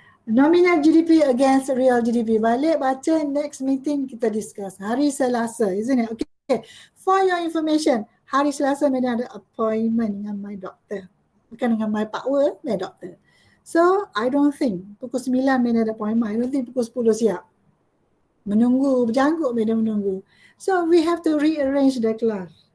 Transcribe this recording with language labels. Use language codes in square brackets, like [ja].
[en] Nominal GDP against real GDP. [ms] Balik, baca, next meeting kita discuss. Hari Selasa, isn't it? Okay. For your information, hari Selasa Medan ada appointment dengan my doctor. Bukan dengan my power, my doctor. [en] So, I don't think [ms] pukul 9 Medan ada [en] appointment. I don't think [ms] pukul 10 siap. Menunggu, berjangkut Medan menunggu. [en] So, we have to rearrange the class.